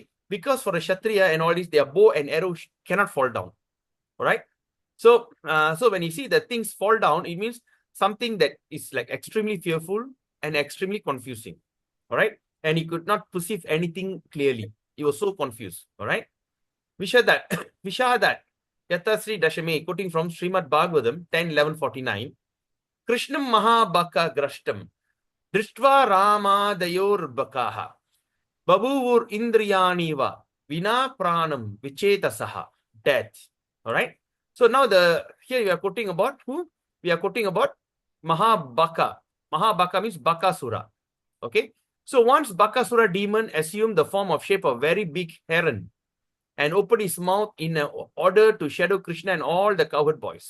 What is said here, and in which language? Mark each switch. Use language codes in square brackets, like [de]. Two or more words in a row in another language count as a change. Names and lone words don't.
[en] Because for a Kshatriya and all this, their bow and arrow cannot fall down. All right. So when you see that things fall down, it means something that is like extremely fearful and extremely confusing. All right. And he could not perceive anything clearly. He was so confused. All right. [sa] विषादात्। यतः श्री दशमे, [en] quoting from Srimad Bhagavatam 10:11:49. [sa] कृष्णं महाबक ग्रस्तं। दृष्ट्वा रामादयो बकाः. बभूवुर् इन्द्रियाणीव. विना प्राणं विचेतसः. [en] Death. All right. So now here we are quoting about who? We are quoting about Mahabaka. Mahabaka means Bakasura. Okay. So once Bakasura demon assumed the form of shape of very big heron and opened his mouth in order to shadow Krishna and all the cowherd boys.